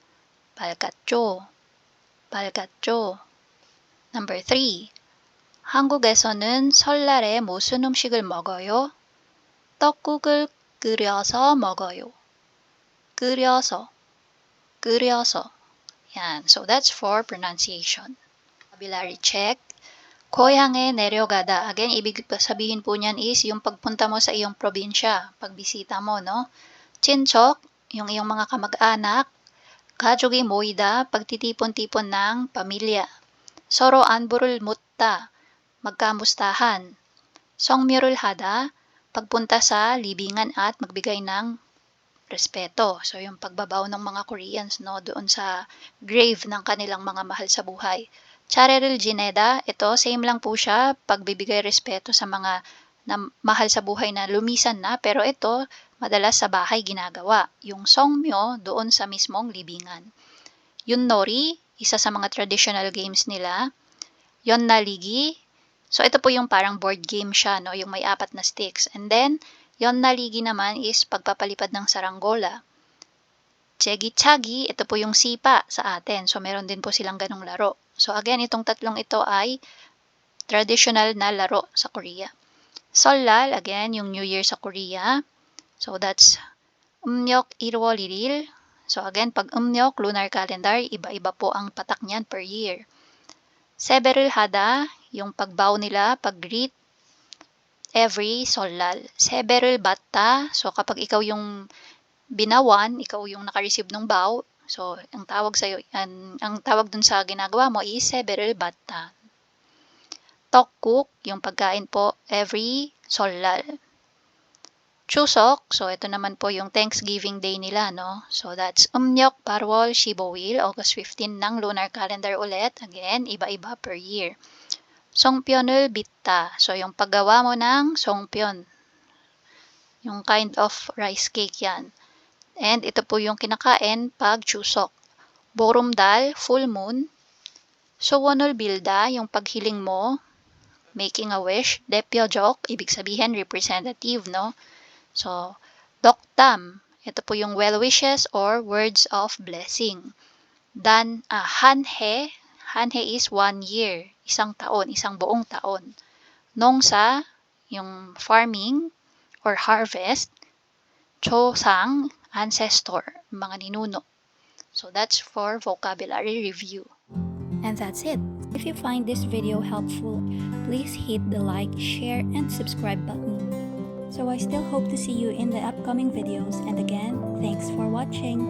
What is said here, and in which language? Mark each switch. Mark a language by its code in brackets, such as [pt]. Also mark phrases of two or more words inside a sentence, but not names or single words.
[ko] 밝았죠? 밝았죠? Number 3, 한국에서는 설날에 무슨 음식을 먹어요? 떡국을 끓여서 먹어요. 끓여서, 끓여서. [tl] Yan. [en] So, that's for pronunciation. Vocabulary check. [ko] 고향에 내려가다. [tl] Again, ibig sabihin po niyan is yung pagpunta mo sa iyong probinsya, pagbisita mo, no? 친척, yung iyong mga kamag-anak. [ko] 가족이 모이다, [tl] pagtitipon-tipon ng pamilya. [ko] 서로 안부를 묻다, magkamustahan. 성묘를 하다, [tl] pagpunta sa libingan at magbigay ng respeto. So, yung pagbabaw ng mga Koreans, no, doon sa grave ng kanilang mga mahal sa buhay. [ko] Chare를 지내다, [tl] ito, same lang po siya, pagbibigay respeto sa mga mahal sa buhay na lumisan na, pero ito, madalas sa bahay ginagawa. Yung 성묘, doon sa mismong libingan. 윷놀이, isa sa mga [en] traditional games [tl] nila. 연날리기, so ito po yung parang [en] board game [tl] siya, no, yung may 4 na sticks. [en] And then, [tl] 연날리기 naman is pagpapalipad ng saranggola. 제기차기, ito po yung sipa sa atin. So, meron din po silang ganong laro. So, again, itong tatlong ito ay traditional na laro sa Korea. 설날, again, yung [en] New Year [tl] sa Korea. [en] So, that's [ko] 음력 1월 1일. [tl] So, again, pag 음력, [en] lunar calendar, [tl] iba-iba po ang patak niyan [en] per year. [ko] 세배를 하다, [tl] yung pagbow nila, pag-greet, every solal. [ko] 세배를 받다, [tl] so kapag ikaw yung binawan, ikaw yung naka-receive ng bow, so ang tawag sa'yo, ang tawag dun sa ginagawa mo is [ko] 세배를 받다. 떡국, [tl] yung pagkain po, every solal. Chuseok, so ito naman po yung Thanksgiving Day nila, no? [en] So that's [ko] 음력 8월 15일, [tl] August 15 ng [en] lunar calendar [tl] ulit. Again, iba-iba [en] per year. [ko] 송편을 빚다. [tl] So, yung paggawa mo ng 송편. Yung [en] kind of rice cake [tl] yan. And ito po yung kinakain pag Chuseok. [ko] 보름달, [en] full moon. [ko] 소원을 빌다, [tl] yung paghiling mo. [en] Making a wish. [ko] 대표적, [tl] ibig sabihin representative, no? So, doktam, ito po yung [en] well wishes or words of blessing. 한해 is 1 year, [tl] isang taon, isang buong taon. Nongsa, yung [en] farming or harvest. [tl] Chosang, ancestor, mga ninuno. [en] So that's for vocabulary review. And that's it. If you find this video helpful, please hit the like, share, and subscribe button. So I still hope to see you in the upcoming videos, and again, thanks for watching.